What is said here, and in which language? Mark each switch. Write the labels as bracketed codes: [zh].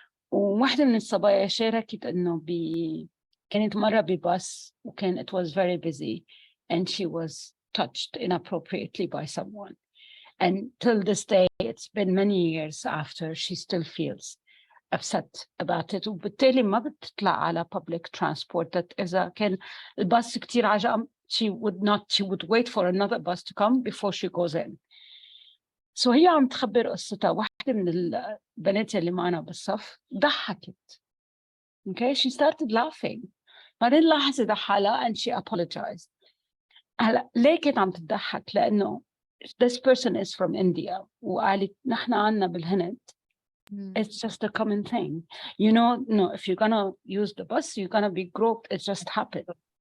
[ar] وواحدة من الصبايا شاركت إنه كانت مرة بباص وكان [en] it was very busy and she was touched inappropriately by someone. And till this day, it's been many years after, she still feels upset about it. [ar] وبالتالي ما بتطلع على public transport. [en] That [ar] إذا كان الباص كتير عجقة, [en] she would wait for another bus to come before she goes in. [ar] So هي عم تخبر قصتها. واحدة من البنات اللي معنا بالصف ضحكت. [en] Okay, she started laughing. [ar] بعدين لاحظت حالها [en] and she apologized. [ar] هلا ليه كنت عم تضحك؟ لأنه [en] this person is from India [ar] وقالت نحن عنا بالهند [en] it's just a common thing. You know, no, if you're gonna use the bus, you're gonna be groped. It just happened.